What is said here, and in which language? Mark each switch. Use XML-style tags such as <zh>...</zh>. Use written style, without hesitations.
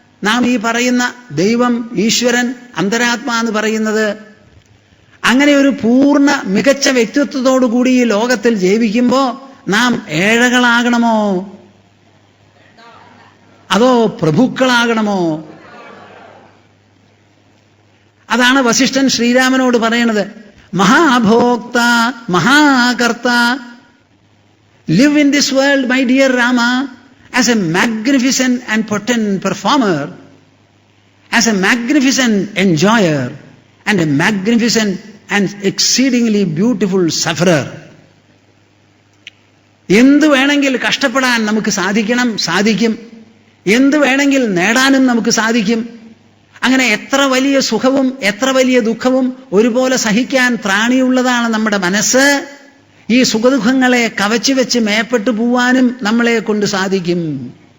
<ml>നാം ഈ പറയുന്ന ദൈവം, ഈശ്വരൻ, അന്തരാത്മാ എന്ന് പറയുന്നത്. അങ്ങനെ ഒരു പൂർണ്ണ മികച്ച വ്യക്തിത്വത്തോടുകൂടി ഈ ലോകത്തിൽ ജീവിക്കുമ്പോൾ നാം ഏഴകളാകണമോ അതോ പ്രഭുക്കളാകണമോ? അതാണ് വസിഷ്ഠൻ ശ്രീരാമനോട് പറയണത്.</ml> <sa>മഹാഭോക്ത മഹാകർത്ത,</sa> <en>live in this world, my dear Rama, as a magnificent and potent performer, as a magnificent enjoyer, and a magnificent and exceedingly beautiful sufferer.</en> <ml>എന്ത് വേണമെങ്കിൽ കഷ്ടപ്പെടാൻ നമുക്ക് സാധിക്കും. എന്ത് വേണമെങ്കിൽ നേടാനും നമുക്ക് സാധിക്കും. അങ്ങനെ എത്ര വലിയ സുഖവും എത്ര വലിയ ദുഃഖവും ഒരുപോലെ സഹിക്കാൻ ത്രാണിയുള്ളതാണ് നമ്മുടെ മനസ്സ്. ഈ സുഖദുഃഖങ്ങളെ കവച്ചു വെച്ച് മേപ്പെട്ടു പോവാനും നമ്മളെ കൊണ്ട് സാധിക്കും.</ml>